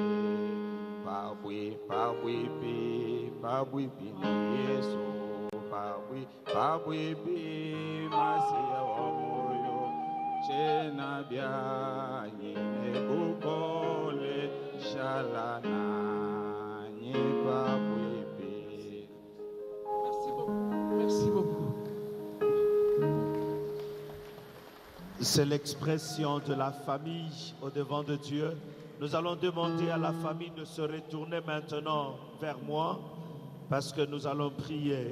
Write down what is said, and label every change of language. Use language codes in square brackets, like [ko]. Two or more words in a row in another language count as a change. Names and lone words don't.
[lu] Pabwipi ni Yesu, pabwipi masia wa moyo, chena biani nebukole shalana ni pabwipi. [fr] Merci beaucoup. Merci beaucoup. C'est l'expression de la famille au devant de Dieu. Nous allons demander à la famille de se retourner maintenant vers moi parce que nous allons prier.